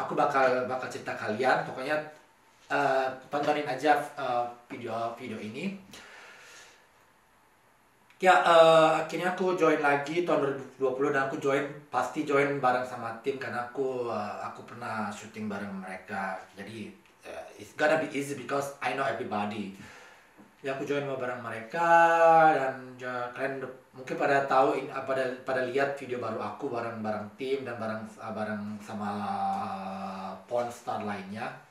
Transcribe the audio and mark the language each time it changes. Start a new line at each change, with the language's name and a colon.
Indonesian: Aku bakal cerita kalian. Pokoknya tontonin aja video ini. Ya akhirnya aku join lagi tahun 2020 dan aku pasti join bareng sama tim karena aku pernah syuting bareng mereka.
English: Jadi it's gonna be easy because I know everybody.
Indonesian: Ya aku join bareng mereka dan kalian mungkin pada tahu pada lihat video baru aku bareng tim dan bareng sama pornstar lainnya.